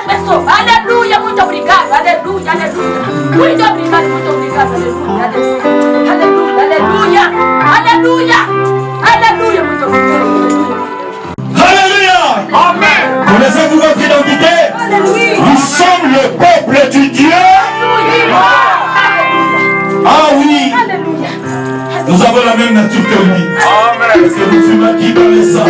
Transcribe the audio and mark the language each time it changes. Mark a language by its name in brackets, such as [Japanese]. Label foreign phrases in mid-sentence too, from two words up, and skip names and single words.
[Portuguese] Cristo. Aleluia, muito obrigado. Aleluia, aleluia. Muito obrigado, muito obrigado. Aleluia, aleluia, aleluia, aleluia, aleluia, muito obrigado. [French] Alléluia. Amen. Connaissez-vous votre identité? Nous sommes le peuple du Dieu. Ah oui. Nous avons la même nature que lui. Amen. Est-ce que vous fumez qui dans le sang?